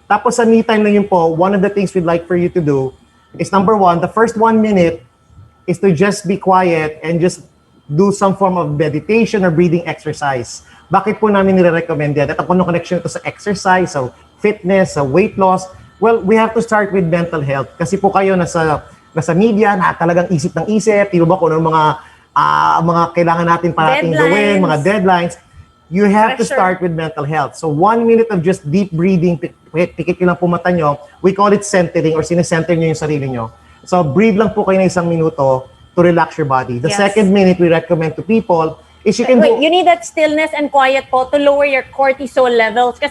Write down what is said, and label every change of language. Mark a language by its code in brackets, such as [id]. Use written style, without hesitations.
[tl] Tapos sa me time na yun po, [en] one of the things we'd like for you to do is number 1, the first 1 minute is to just be quiet and just do some form of meditation or breathing exercise. [tl] Bakit po namin nire-recommend yan? At ano connection ito sa exercise, sa fitness, sa weight loss? [en] Well, we have to start with mental health. [tl] Kasi po kayo nasa media na talagang isip ng isip, di ba kung ano mga kailangan natin parating gawin, mga deadlines. [en] You have to start with mental health. So 1 minute of just deep breathing, [tl] pikit nyo lang po mata nyo, [en] we call it centering or [tl] sinesenter nyo yung sarili nyo. So breathe lang po kayo ng 1 minuto [en] to relax your body. The second minute we recommend to people is you can you need that stillness and quiet [tl] po [en] to lower your cortisol levels.